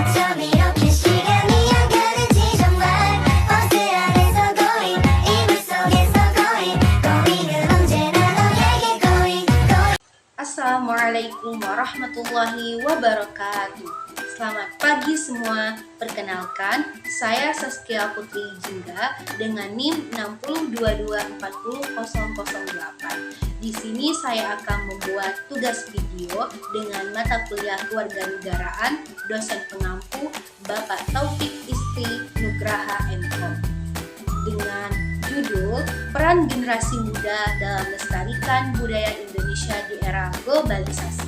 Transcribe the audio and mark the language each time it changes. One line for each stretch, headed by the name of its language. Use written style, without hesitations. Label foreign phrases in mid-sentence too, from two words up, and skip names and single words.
Korean: 밤 이렇게 시간이 안 가는지 정말 버스 안에서 going 이불 속에서 going 언제나 너에게 going.
Arabic: السلام عليكم ورحمة الله وبركاته.
Indonesian: Selamat pagi semua. Perkenalkan, saya Saskia Putri Jingga dengan NIM 602240008. Di sini saya akan membuat tugas video dengan mata kuliah Kewarganegaraan dosen pengampu Bapak Taufik Istri Nugraha M.Com dengan judul Peran Generasi Muda dalam Melestarikan Budaya Indonesia di Era Globalisasi.